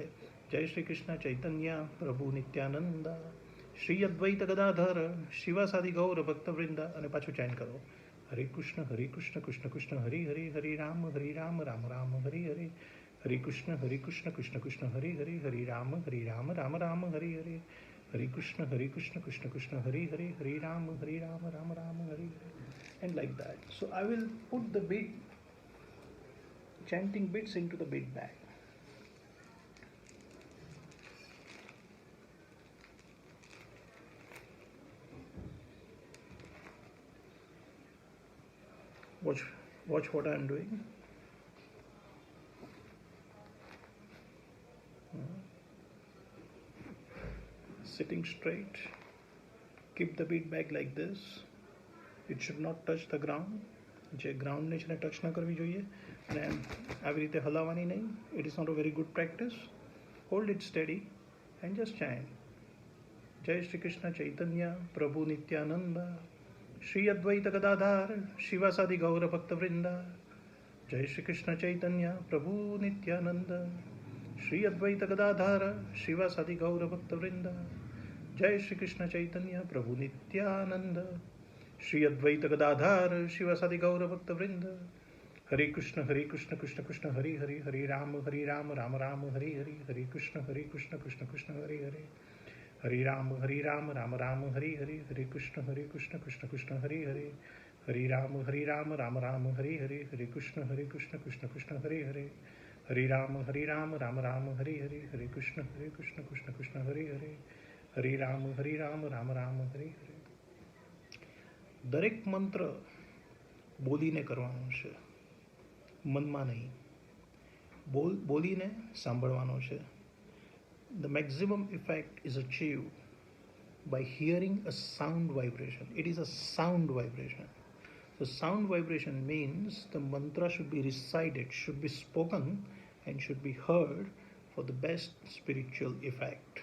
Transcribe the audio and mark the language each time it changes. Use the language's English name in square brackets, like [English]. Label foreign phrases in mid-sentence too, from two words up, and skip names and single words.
[Sanskrit] જય શ્રી કૃષ્ણ ચૈતન્ય પ્રભુ નિત્યાનંદ શ્રી અદ્વૈત ગદાધર શિવાસાદિ ગૌર ભક્તવૃંદ, [Gujarati] અને પાછું ચેન્ટ કરો [Sanskrit] હરે કૃષ્ણ કૃષ્ણ કૃષ્ણ હરિ હરિ હરિ રામ રામ રામ હરિ હરિ, હરે કૃષ્ણ કૃષ્ણ કૃષ્ણ હરિ હરિ હરિ રામ રામ રામ હરિ હરિ, હરે કૃષ્ણ કૃષ્ણ કૃષ્ણ હરિ હરિ હરિ રામ રામ રામ હરિ હરિ, [English] and like that. So I will put the beat, chanting bits into the beat bag. Watch what I am doing. Sitting straight. Keep the beat bag like this. It should not touch the ground. [Gujarati] જે ગ્રાઉન્ડને છે ને ટચ ન કરવી જોઈએ અને આવી રીતે હલાવવાની નહીં. [English] It is not a very good practice. Hold it steady and just chant [Sanskrit] જય શ્રી કૃષ્ણ ચૈતન્ય પ્રભુ નિત્યાનંદ શ્રી અદ્વૈત ગદાધાર શિવાસાદિ ગૌર ભક્તવૃંદ, જય શ્રી કૃષ્ણ ચૈતન્ય પ્રભુ નિત્યાનંદ શ્રી અદ્વૈત ગદાધાર શિવાસાદિ ગૌર ભક્તવૃંદ, જય શ્રી કૃષ્ણ ચૈતન્ય પ્રભુ નિત્યાનંદ श्री अद्वैत गदाधार शिवासादि गौर भक्त वृंद, हरे कृष्ण कृष्ण कृष्ण हरि हरि हरे राम राम राम हरि हरि, हरे कृष्ण कृष्ण कृष्ण हरि हरि हरे राम राम राम हरि हरि, हरे कृष्ण कृष्ण कृष्ण हरि हरि हरे राम राम राम हरि हरि, हरे कृष्ण कृष्ण कृष्ण हरि हरि हरे राम राम राम हरि हरि, हरे कृष्ण कृष्ण कृष्ण हरि हरि हरे राम राम राम हरि हरि. [Gujarati] દરેક મંત્ર બોલીને કરવાનો છે, મનમાં નહીં. બોલીને સાંભળવાનો છે. [English] The maximum effect is achieved by hearing a sound vibration. It is a sound vibration. So sound vibration means the mantra should be recited, should be spoken, and should be heard for the best spiritual effect.